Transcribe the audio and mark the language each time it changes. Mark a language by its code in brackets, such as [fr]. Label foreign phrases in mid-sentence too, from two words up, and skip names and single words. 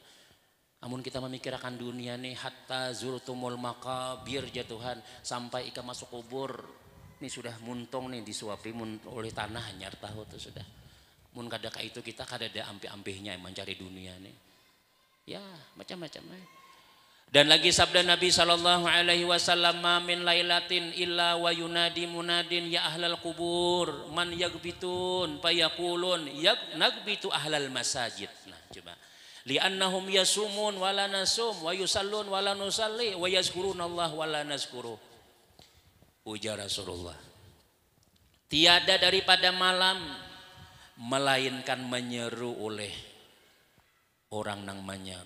[bjn] Amun kita memikirkan dunia nih [ar] حتى زرتم المقابر [bjn] ya Tuhan, sampai ika masuk kubur ini sudah muntong nih disuapi oleh tanah hanyar tahu tuh sudah. Mun kada ka itu kita kada ada ampe-ampehnya mencari dunia nih. [id] Ya macam-macam. Dan lagi sabda Nabi [ar] صلى الله عليه وسلم من ليلة إلا وينادي مناد يا أهل القبور من تغبطون فيقولون نغبط أهل المساجد. Nah coba لأنهم يصومون ولا نصوم ويصلون ولا نصلي ويذكرون الله ولا نذكر. [id] Ujar Rasulullah, tiada daripada malam melainkan menyeru oleh orang nang menyeru.